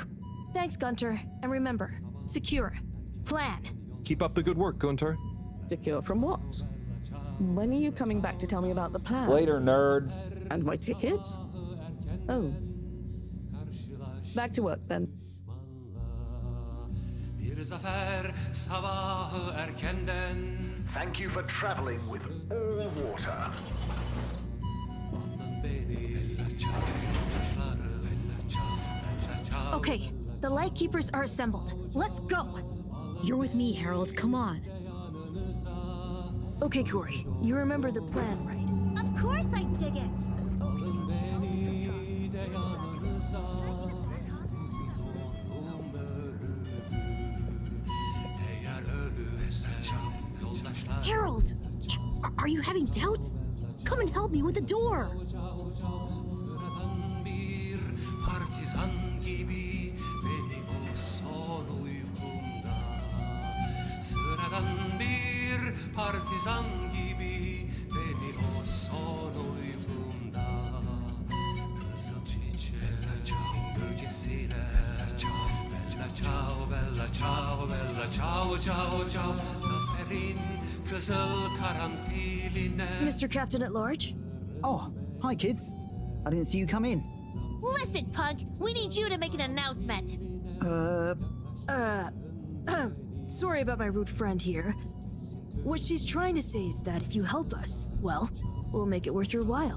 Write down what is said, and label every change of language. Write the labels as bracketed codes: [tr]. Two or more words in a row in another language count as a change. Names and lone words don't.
[en] Thanks, Gunter. And remember, secure. Plan. Keep up the good work, Gunter. Secure from what? When are you coming back to tell me about the plan? Later, nerd. And my ticket? Oh. Back to work then. [tr] Bir zafer sabahı erkenden. [en] Thank you for traveling with all water. Okay, the Lightkeepers are assembled. Let's go! You're with me, Harold. Come on. Okay, Corey, you remember the plan, right? Of course I dig it! Harold! Are you having doubts? Come and help me with the door! [tr] Sıradan bir partizan gibi benim o son uykumda. Sıradan bir partizan gibi beni o son uykumda. Kızıl çiçeğin gölgesine [it] Bella ciao, bella ciao, bella ciao, ciao, ciao. [tr] Zaferin kızıl karanfiline. [en] Mr. Captain at Large? Oh, hi kids. I didn't see you come in. Listen, punk, we need you to make an announcement. Sorry about my rude friend here. What she's trying to say is that if you help us, well, we'll make it worth your while.